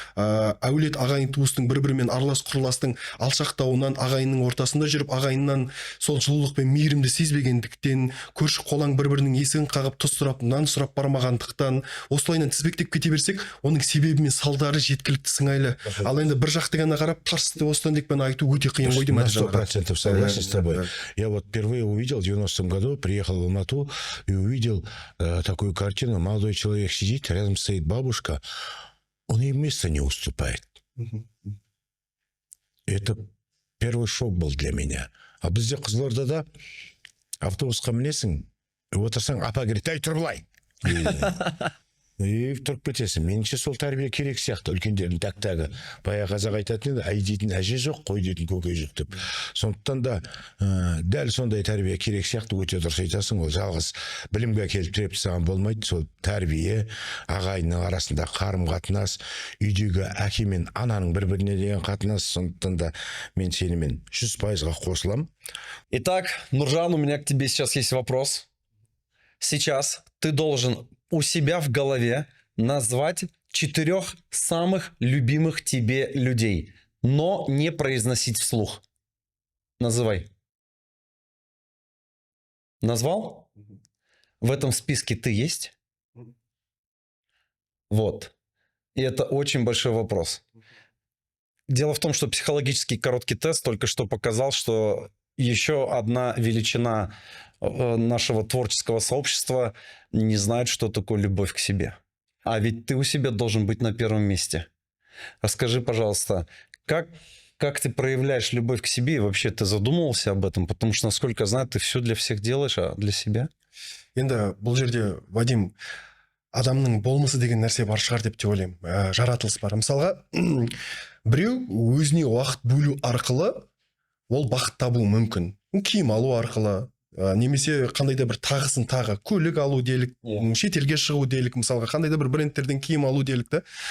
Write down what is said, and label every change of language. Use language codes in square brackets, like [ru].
[kk] әулет ағайын туыстың бір-бірімен аралас құрластың алшақтауынан, ағайынның ортасында жүріп ағайыннан сол жылулық пен мейірімді сезбегендіктен, көрші қолаң бір-бірінің есігін қағып тұз сұрап нан сұрап бармағандықтан, осылайынан тізбектеп кете берсек, оның себебі мен салдары жеткілікті сыңайлы. Ал енді бір жақты ғана қарап тарсты осыдан dekпен айту өте қиын ғой деймін. [ru] На 100% согласен с тобой. Я вот впервые увидел в 90-м году, приехал в Алмату и увидел такую картину. Молодой человек сидит, рядом стоит бабушка, он ей места не уступает. Это первый шок был для меня. [kk] А бізде Қызылордада автобусқа мінесің, отырсаң, апа келеді, әй тұр былай. И тұрып кетесің. Меніңше сол тәрбие керек сияқты, үлкендердің тәк-тәгі. Баяғы қазақ айтатын еді, әй дейтін әже жоқ, қой дейтін көкей жоқ деп. Сондықтан да дәл сондай тәрбие керек сияқты, өте дұрыс айтасың. Ол жалғыз білімге келіп тіреп тастаған болмайды. Сол тәрбие, ағайынның арасында қарым-қатынас, үйдегі әке мен ананың бір-біріне деген қатынас. Сондықтан да мен сенімен 100%-ға қосыламын. [ru] Итак, Нуржан, у меня к тебе сейчас есть вопрос. Сейчас ты должен у себя в голове назвать 4 самых любимых тебе людей, но не произносить вслух. Называй. Назвал? В этом списке ты есть? Вот. И это очень большой вопрос. Дело в том, что психологический короткий тест только что показал, что еще одна величина нашего творческого сообщества не знает, что такое любовь к себе. А ведь ты у себя должен быть на первом месте. Расскажи, пожалуйста, как ты проявляешь любовь к себе и вообще ты задумывался об этом? Потому что, насколько я знаю, ты все для всех делаешь, а для себя? [kk] Енді бұл жерде Вадим, адамның болмысы деген нәрсе бар шығар деп те ойлаймын. Жаратылыс бар. Мысалға, біреу өзіне уақыт бөлу арқылы ол бақыт табуы мүмкін. Киім алу арқылы, немесе қандай да бір тағысын тағы, көлік алу делік, шетелге шығу делік, мысалға қандай да бір брендтерден киім алу делік та.